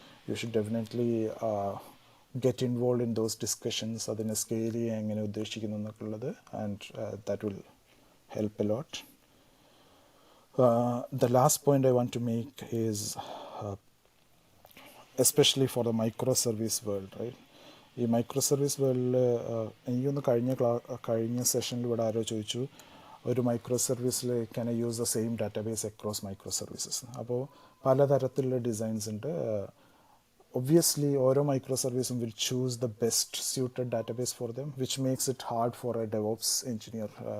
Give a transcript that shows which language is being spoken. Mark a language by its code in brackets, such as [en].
[en] You should definitely get involved in those discussions. [ml] അതിനെ scale ചെയ്യാൻ എങ്ങനെ ഉദ്ദേശിക്കുന്നു എന്നൊക്കെ ഉള്ളത്, and [en] that will help a lot. The last point I want to make is especially for the microservice world, right? [ml] ഈ microservice വേൾഡിൽ എനിക്കൊന്ന് കഴിഞ്ഞ സെഷനിൽ ഇവിടെ ആരോ ചോദിച്ചു, ഒരു മൈക്രോ സർവീസിൽ [en] Can I use the same database across micro services. [ml] അപ്പോൾ പലതരത്തിലുള്ള ഡിസൈൻസ് ഉണ്ട്. [en] Obviously ഓരോ micro സർവീസും will choose the best suited database for them, which makes it hard for a DevOps engineer.